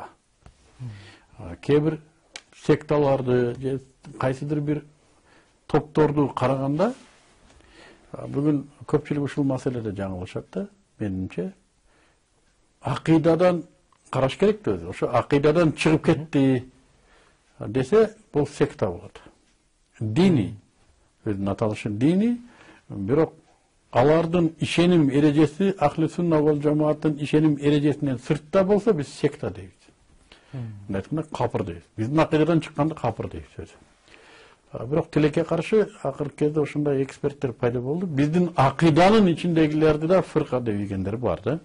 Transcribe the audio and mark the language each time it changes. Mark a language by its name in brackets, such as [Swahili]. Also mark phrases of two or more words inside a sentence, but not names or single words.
[Kyrgyz] Кээ бир секталарды же кайсыдыр бир топторду караганда, бүгүн көпчүлүк ушул маселеде жаңылышат да, менимче. Акыйдадан караш керек да өзү. Ошо акыйдадан чыгып кетти десе, бул секта болот. Дини, өзүнүн аталышы дини, бирок алардын ишеним эрежеси [Arabic] أهل السنة والجماعة [Kyrgyz] ишеним эрежесинен сыртта болсо, биз секта дейбиз. Мындай айтканда капыр дейбиз. Биздин акыйдадан чыкканды капыр дейбиз өзү. Бирок тилекке каршы акыркы кезде ошондой эксперттер пайда болду. Биздин акыйданын ичиндегилерди да фырка дегендер бар да.